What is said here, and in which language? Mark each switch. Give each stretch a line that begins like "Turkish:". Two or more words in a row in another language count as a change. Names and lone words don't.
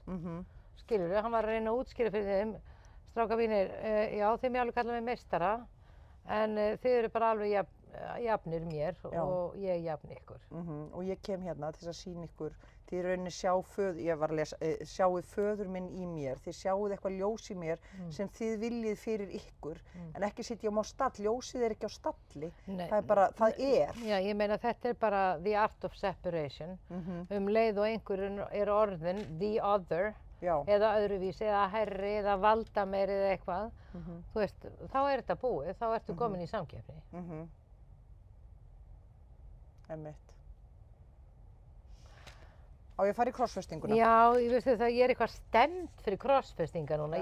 Icelandic: Skilurðu, hann var að reyna að útskýra fyrir þeim: Strákar mínir, já, þið mér alveg kalla mig meistara, en þið eru bara alveg jafnir mér og ég jafn ykkur. Og ég kem hérna til að sýna ykkur, þið rauninni sjáuð föður minn í mér, þið sjáuð eitthvað ljós í mér sem þið viljið fyrir ykkur, en ekki sitja á stall, ljósið er ekki á stalli, það er bara, það er. Já, ég meina þetta er bara
English: the art of separation,
Icelandic: leið og einhver er orðin
English: the other,
Icelandic: eða öðruvísi, eða hærri, eða valda meiri eða eitthvað, þú veist, þá þetta búið, þá ertu komin í samkeppni. Einmitt. Á ég að fara í krossfestinguna? Já, ég veistu það, ég eitthvað stemmt fyrir krossfestingar núna.